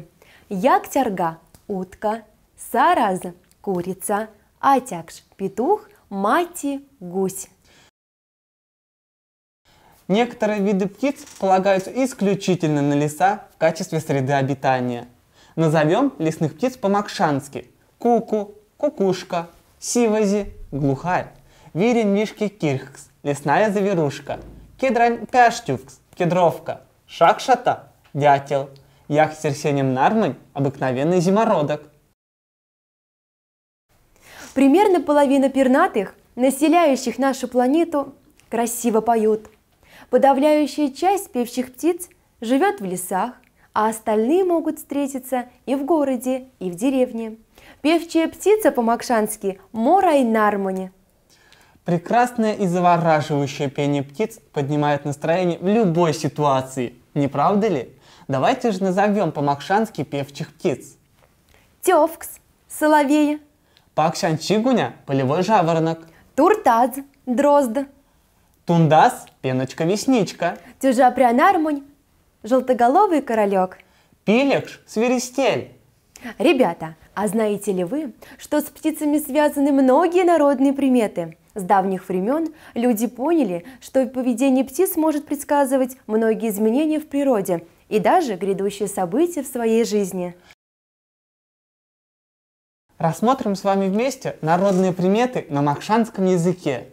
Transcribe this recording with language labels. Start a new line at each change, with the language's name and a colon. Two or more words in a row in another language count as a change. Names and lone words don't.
Russian: Яктярга – утка, сараз – курица, атякш – петух, мати – гусь. Некоторые виды птиц полагаются исключительно на леса в качестве среды обитания. Назовем лесных птиц по-макшански. Куку, кукушка, сивази, глухарь,
Moksha: вирин мишки кирхкс,
Russian: лесная заверушка,
Moksha: кедрань пяштювкс,
Russian: кедровка, шакшата, дятел,
Moksha: яхсерсенем нармань,
Russian: обыкновенный зимородок. Примерно половина пернатых, населяющих нашу планету, красиво поют. Подавляющая часть певчих птиц живет в лесах, а остальные могут встретиться и в городе, и в деревне. Певчая птица по-макшански –
Moksha: морай нармони.
Russian: Прекрасное и завораживающее пение птиц поднимает настроение в любой ситуации, не правда ли? Давайте же назовем по-макшански певчих птиц. Тёвкс – соловей. Пакшанчигуня – полевой жаворонок. Туртадз – дрозд. Тундас – пеночка-весничка. Тюжапрянармунь – желтоголовый королек. Пилекш – свиристель. Ребята, а знаете ли вы, что с птицами связаны многие народные приметы? С давних времен люди поняли, что поведение птиц может предсказывать многие изменения в природе и даже грядущие события в своей жизни. Рассмотрим с вами вместе народные приметы на макшанском языке.